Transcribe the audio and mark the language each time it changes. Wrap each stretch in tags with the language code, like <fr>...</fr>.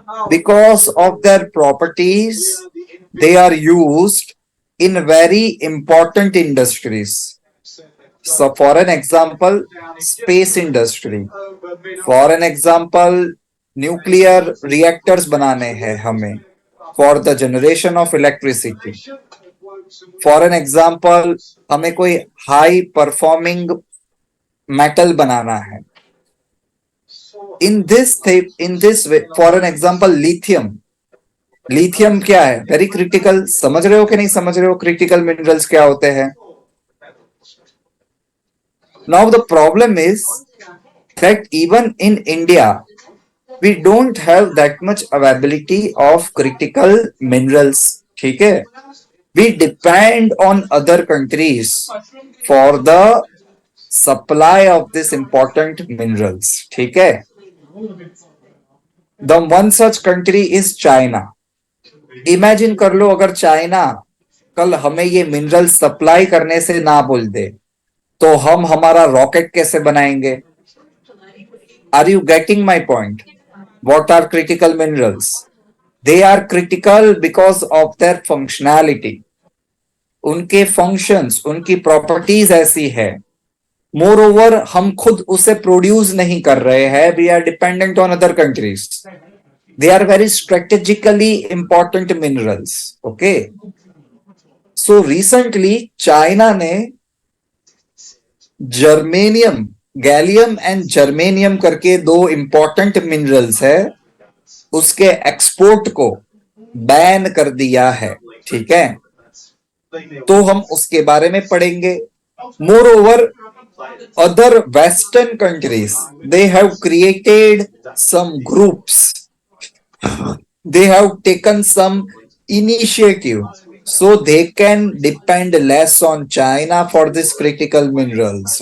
<en>Because of their properties, they are used in very important industries. So for an example, space industry. For an example, nuclear reactors</en> <hi>बनाने हैं हमें</hi> <en>for the generation of electricity. For an example,</en> <hi>हमें कोई high performing metal बनाना है.</hi> <en>In this way, for an example lithium.</en> <hi>Lithium क्या है?</hi> <en>Very critical.</en> <hi>समझ रहे हो कि नहीं समझ रहे हो क्रिटिकल मिनरल्स क्या होते हैं?</hi> <en>Now the problem is that even in India, we don't have that much availability of critical minerals.</en> <hi>ठीक है?</hi> <en>We depend on other countries for the supply of this important minerals.</en> <hi>ठीक है?</hi> <en>The one such country is China.</en> <hi>Imagine कर लो अगर China कल हमें ये mineral supply करने से ना बोल दे, तो हम हमारा रॉकेट कैसे बनाएंगे?</hi> <en>Are you getting my point? What are critical minerals? They are critical because of their functionality.</en> <hi>उनके functions, उनकी properties ऐसी है. Moreover, हम खुद उसे produce नहीं कर रहे हैं.</hi> <en>We are dependent on other countries. They are very strategically important minerals. Okay.</en> <hi>So recently, China ने जर्मेनियम, गैलियम एंड जर्मेनियम करके दो इंपॉर्टेंट मिनरल्स है, उसके एक्सपोर्ट को बैन कर दिया है. ठीक है? तो हम उसके बारे में पढ़ेंगे.</hi> <en>Moreover, other western countries, they have created some groups, they have taken some initiative so they can depend less on China for this critical minerals.</en>